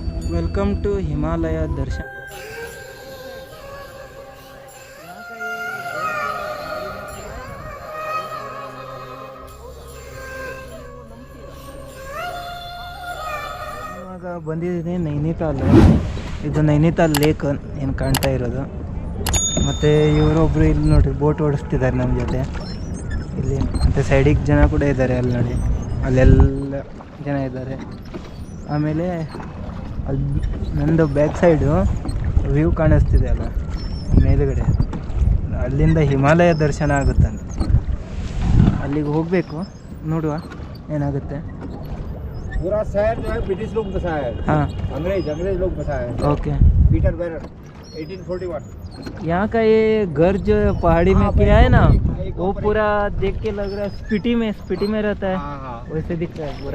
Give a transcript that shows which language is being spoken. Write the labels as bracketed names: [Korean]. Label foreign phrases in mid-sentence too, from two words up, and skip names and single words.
[English] welcome to [Kannada] हिमालय दर्शन। ಇವಾಗ ಬಂದಿದ್ದೀನಿ ನೈನಿತಾಲ್। ಇದು ನೈನಿತಾಲ್ ಲೇಕ್ ಏನು ಕಾಣ್ತಾ ಇರೋದು। ಮತ್ತು ಇವರೊಬ್ಬರು ಇಲ್ಲಿ ನೋಡಿ ಬೋಟ್ ಓಡಿಸ್ತಿದ್ದಾರೆ ನಮ್ಮ ಜೊತೆ ಇಲ್ಲಿ। ಮತ್ತು ಸೈಡಿಗೆ ಜನ ಕೂಡ ಇದ್ದಾರೆ, ಅಲ್ಲಿ ನೋಡಿ ಅಲ್ಲೆಲ್ಲ ಜನ ಇದ್ದಾರೆ। ಆಮೇಲೆ ಅಲ್ಲಿ ನಂದು [English] back side view [Kannada] ಕಾಣಿಸ್ತಿದೆ ಅಲ್ಲ ಮೇಲುಗಡೆ, ಅಲ್ಲಿಂದ ಹಿಮಾಲಯ ದರ್ಶನ ಆಗುತ್ತಂತೆ। ಅಲ್ಲಿಗೆ ಹೋಗಬೇಕು, ನೋಡುವ ಏನಾಗುತ್ತೆ। [Hindi] पूरा शहर जो है ब्रिटिश लोग बसाया है। हाँ, अंग्रेज लोग बसाया है। ओके। पीटर बैरर 1841। यहाँ का ये घर जो पहाड़ी में किया है ना, वो पूरा देख के लग रहा है स्पीटी में रहता है। हाँ हाँ, वैसे दिख रहा है पूरा।